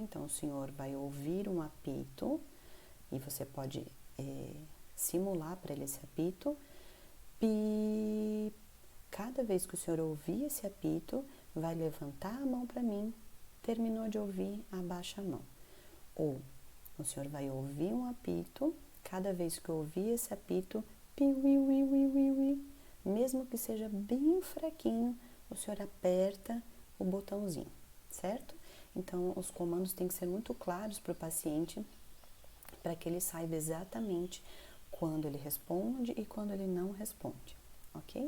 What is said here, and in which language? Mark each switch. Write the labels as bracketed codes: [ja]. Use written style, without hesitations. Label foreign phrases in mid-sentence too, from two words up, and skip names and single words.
[pt] Então, o senhor vai ouvir um apito e você pode simular para ele esse apito. Pi. Cada vez que o senhor ouvir esse apito, vai levantar a mão para mim. Terminou de ouvir, abaixa a mão. Ou o senhor vai ouvir um apito, cada vez que ouvir esse apito, pi, ui, ui, ui, ui, ui, mesmo que seja bem fraquinho, o senhor aperta o botãozinho, certo? Então, os comandos têm que ser muito claros para o paciente, para que ele saiba exatamente quando ele responde e quando ele não responde, ok?